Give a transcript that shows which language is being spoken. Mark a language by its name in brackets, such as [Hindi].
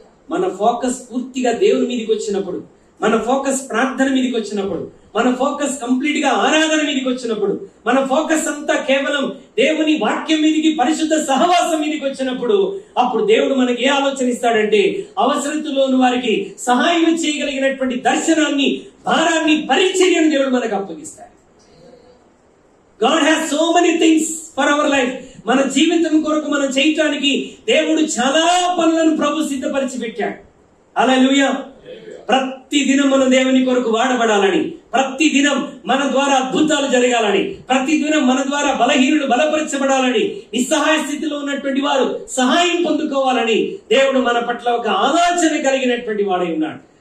[Telugu] మన ఫోకస్ పూర్తిగా దేవుని మీదకి వచ్చినప్పుడు, మన ఫోకస్ ప్రార్థన మీదకి వచ్చినప్పుడు, మన ఫోకస్ కంప్లీట్ గా ఆరాధన మీదకి వచ్చినప్పుడు, మన ఫోకస్ అంతా కేవలం దేవుని వాక్యం మీదకి, పరిశుద్ధ సహవాసం మీదకి వచ్చినప్పుడు, అప్పుడు దేవుడు మనకి ఏ ఆలోచన ఇస్తాడంటే, అవసరతలోని వారికి సహాయం చేయగలిగినటువంటి దర్శనాన్ని, భారాన్ని, పరిచర్యను దేవుడు మనకు అప్పగిస్తాడు. [English] God has so many things for our life. [Telugu] మన జీవితం కొరకు మనం చేయటానికి దేవుడు చాలా పనులను ప్రభు సిద్ధపరిచి పెట్టాడు. హల్లెలూయా. ప్రతి దినం మనం దేవుని కొరకు వాడబడాలని, ప్రతి దినం మన ద్వారా అద్భుతాలు జరగాలని, ప్రతి దినం మన ద్వారా బలహీనులు బలపరచబడాలని, నిస్సహాయ స్థితిలో ఉన్నటువంటి వారు సహాయం పొందుకోవాలని దేవుడు మన పట్ల ఒక ఆలోచన కలిగినటువంటి వాడై ఉన్నాడు.